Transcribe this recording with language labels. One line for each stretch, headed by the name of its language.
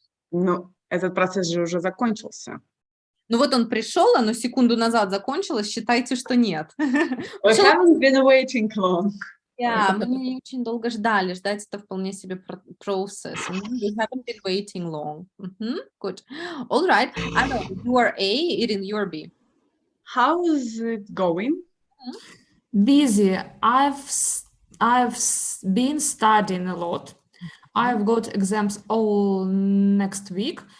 Russian: Ну, этот процесс же уже закончился. Ну вот он пришел, оно секунду назад закончилось, считайте, что нет.
English: We haven't been waiting long.
Russian: Yeah, мы не очень долго ждали. Ждать это вполне себе process.
English: We haven't been waiting long. Good. All right. Anna, you are A, Irin, you are B. How's it going? Busy. Been studying a lot. I've got exams all next week.